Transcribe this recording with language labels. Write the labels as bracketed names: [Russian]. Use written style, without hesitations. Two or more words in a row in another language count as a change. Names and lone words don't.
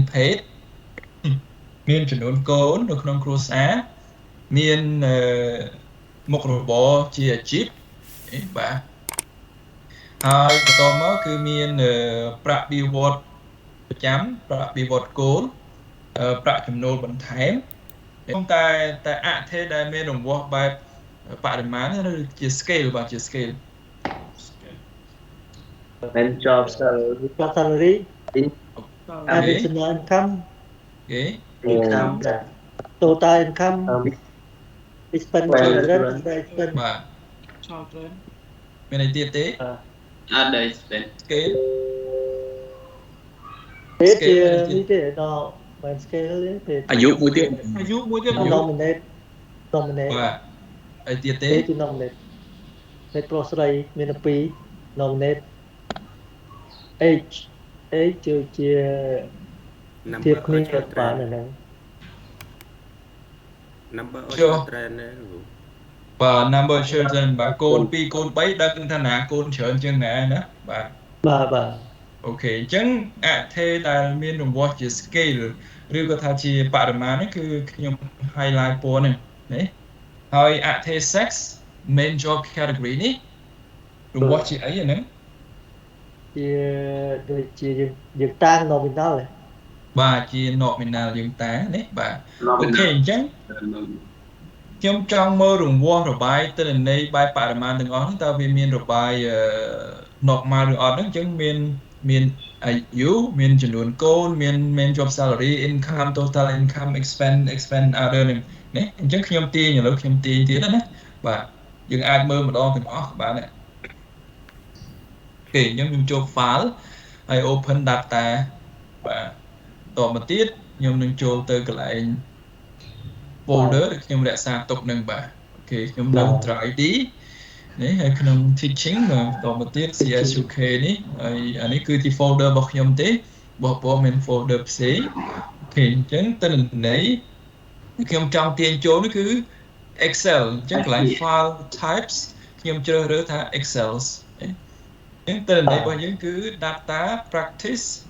[Khmer] ភេទមានចំនួនកូននៅក្នុងគ្រួសារមានមុខរបរជាអាជីពបាទហើយបន្តមកគឺមានប្រាក់បៀវត្សប្រចាំប្រាក់បៀវត្សគោលប្រាក់ចំណូលបន្ថែមតែអថេដែលមានរង្វាស់បែបបរិមាណឬជា scale បាទជា scale [English] and job salary additional income income total income expenditure [Khmer] បាទ children មានអីទៀតទេ អត់ដែរ spend scale ទេជានេះទេដល់បាន scale ទេ អាយុមួយទៀត nominate បាទអីទៀតទេ ជា nominate តែប្រុសស្រីមាន2 nominate age ជាធៀបគ្នាបានហ្នឹង [English] number of children [Khmer] បាទ [English] number of children [Khmer] បាទកូន2កូន3ដឹងថាណាកូនច្រើនជាងណាណាបាទអូខេអញ្ចឹងអថេដែលមានរង្វាស់ជា scale ឬក៏ថាជាបរិមាណនេះគឺខ្ញុំ highlight ពណ៌នេះណាហើយអថេ [English] sex main job category [Khmer] នេះរង្វាស់ជាអីហ្នឹង ជាដូចជាយើងតាំង nominal បាទជា nominal យើងតាំងនេះបាទអូខេអញ្ចឹងខ្ញុំចង់មើលរង្វាស់របាយទិន្នន័យបែបបរិមាណទាំងអស់ហ្នឹងតើវាមានរបាយnormal ឬអត់ហ្នឹងអញ្ចឹងមានអាយុមាន ចំនួនកូនមាន [English] job salary income total income expend other [Khmer] ហ្នឹងណាអញ្ចឹងខ្ញុំទាញឥឡូវខ្ញុំទាញទៀតណាបាទយើងអាចមើលម្ដ ងទាំងអស់បានទេអូខេខ្ញុំចូល file ហើយ [English] open data [Khmer] បាទតមកទៀតខ្ញុំនឹងចូលទៅកន្លែង folder ដែលខ្ញុំរក្សាទុកនឹងបាទអូខេខ្ញុំដាក់ ID នេះហើយក្នុង teaching តមកទៀត CSUK នេះហើយអានេះគឺជា folder របស់ខ្ញុំទេរបស់បងមាន folder ផ្សេងអូខេអញ្ចឹងទិន្នន័យខ្ញុំចង់ទាញចូលនេះគឺ Excel អញ្ចឹងកន្លែង [English] file types [Khmer] ខ្ញុំជ្រើសរើសថា Excel អញ្ចឹងទិន្នន័យរបស់យើងគឺ [English] data practice